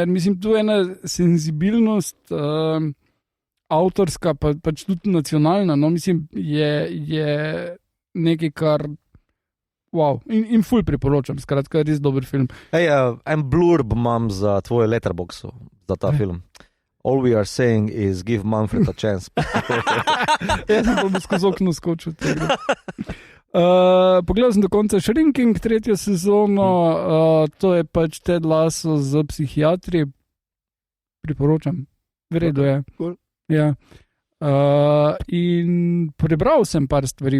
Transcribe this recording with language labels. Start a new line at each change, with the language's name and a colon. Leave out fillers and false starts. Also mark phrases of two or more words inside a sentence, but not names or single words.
Slovenian: Mislim, tu je ena senzibilnost avtorska, pač tudi nacionalna. No, mislim, je nekaj, kar wow. In ful priporočam, skratka, res dober film. En blurb imam za tvoje letterboxu, za ta film.
English: All we are saying is give Manfred a chance.
Slovenian: Jaz sem pa skozi okno skočil tega. Pogledal sem do konca Shrinking, 3. sezono, to je pač Ted Lasso z psihiatri. Priporočam. V redu je. Ja. In prebral sem par stvari.